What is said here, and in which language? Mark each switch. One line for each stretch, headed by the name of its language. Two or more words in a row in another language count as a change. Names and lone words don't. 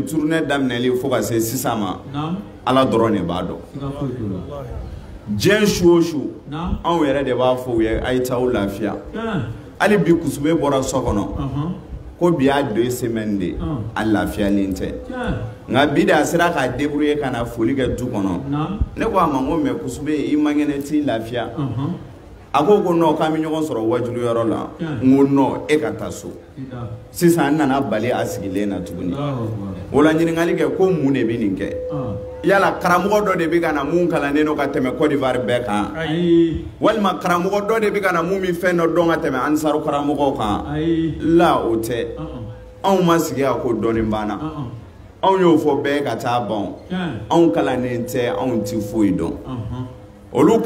Bambara: tournée daminɛli fo ka se sisan ma Ala dɔrɔn de b'a dɔn diɲɛ su o su anw yɛrɛ de b'a fɔ u ye a ye taa u lafiya hali bi Kusube bɔra so kɔnɔ ko bi y'a 2 semaines de a lafiyalen tɛ nka bi de a sera k'a débrouiller ka na foli kɛ du kɔnɔ ne ko a ma n ko mais Kusube i man kɛnɛ t'i lafiya ako ko no ka mi ɲɔgɔn sɔrɔ wajulu yɔrɔ la ngo no e ka taa so sisan nana bali asigilen na tuguni wala ɲininkali kɛ ko mun de bɛ nin kɛ yala karamɔgɔ dɔ de bɛ ka na mun kalannen no ka tɛmɛ Côte d'Ivoire bɛɛ kan walima karamɔgɔ dɔ de bɛ ka na mun mi fɛn dɔ dɔn ka tɛmɛ Ansaru karamɔgɔw kan la o tɛ anw ma sigi a ko dɔɔnin banna anw y'o fɔ bɛɛ ka taa ban anw kalannen tɛ anw ti foyi dɔn olu